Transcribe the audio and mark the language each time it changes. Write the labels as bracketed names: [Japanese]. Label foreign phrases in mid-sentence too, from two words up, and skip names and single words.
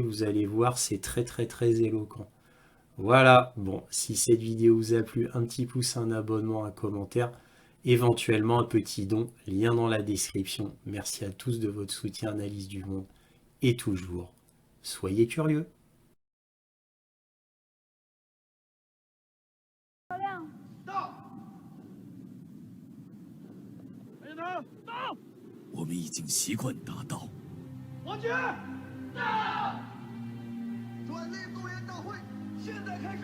[French] Vous allez voir, c'est très très très éloquent. Voilà. Bon, si cette vidéo vous a plu, un petit pouce, un abonnement, un commentaire, éventuellement un petit don, lien dans la description. Merci à tous de votre soutien, Analyse du Monde. Et toujours, soyez curieux. [Chinese] 我们已经习惯打道。王局，到！转内动员大会现在开始。